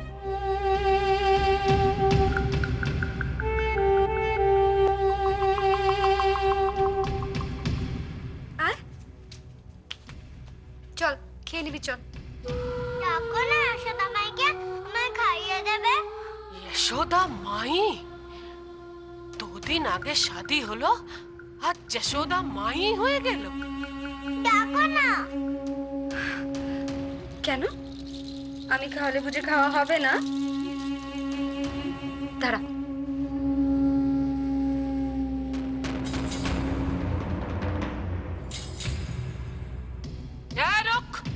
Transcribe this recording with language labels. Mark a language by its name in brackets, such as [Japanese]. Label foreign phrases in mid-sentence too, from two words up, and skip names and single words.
[Bangla] আর চল খেয়ে নিবি, চল। ডাকো না যশোদা মাইকে, আমায় খাইয়ে দেবে। যশোদা মাই, 2 দিন আগে শাদি হলো আর যশোদা মাই হয়ে গেল। ডাকো না। কেন? আমি খাওয়ালে বুঝে খাওয়া হবে না? দাঁড়া, এই রুক।